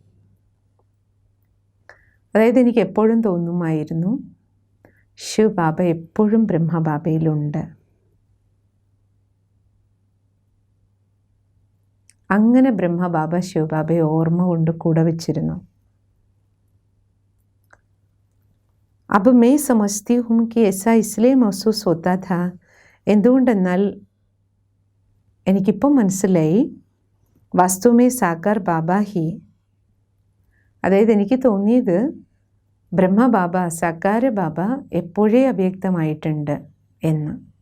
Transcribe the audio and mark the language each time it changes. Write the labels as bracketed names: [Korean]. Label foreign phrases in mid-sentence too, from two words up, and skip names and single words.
[Malayalam] അതായത് എനിക്ക് എപ്പോഴും തോന്നുമായിരുന്നു, ശിവ് ബാബ എപ്പോഴും ബ്രഹ്മബാബയിലുണ്ട്. അങ്ങനെ ബ്രഹ്മബാബ ശിവബാബയെ ഓർമ്മ കൊണ്ട് കൂടെ വച്ചിരുന്നു. [Hindi] अब मैं समझती हूँ कि ऐसा इसलिए महसूस होता था. [Malayalam] എന്തുകൊണ്ടെന്നാൽ എനിക്കിപ്പം മനസ്സിലായി, [Hindi] वास्तव में साकार बाबा ही, [Malayalam] അതായത് എനിക്ക് തോന്നിയത് ബ്രഹ്മബാബ, സാകാര ബാബ എപ്പോഴേ അവ്യക്തമായിട്ടുണ്ട് എന്ന്.